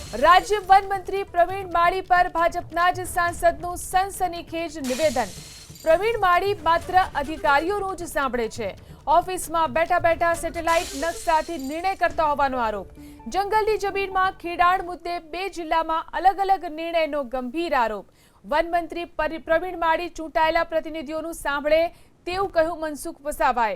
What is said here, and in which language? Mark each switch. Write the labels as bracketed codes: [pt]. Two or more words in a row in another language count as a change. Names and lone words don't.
[gu] રાજ્ય વન મંત્રી પ્રવીણ માળી પર ભાજપના જ સાંસદનું સનસનીખેજ નિવેદન। પ્રવીણ માળી માત્ર અધિકારીઓનું જ સાંભળે છે। ઓફિસમાં બેઠા બેઠા સેટેલાઇટ નકશાથી નિર્ણય કરતા હોવાનો આરોપ। જંગલની જમીનમાં ખેડાણ મુદ્દે 2 જિલ્લામાં અલગ અલગ નિર્ણયનો ગંભીર આરોપ। વન મંત્રી પ્રવીણ માળી ચૂંટાયેલા પ્રતિનિધિઓનું સાંભળે તેવું કહ્યું મનસુખ વસાવાએ।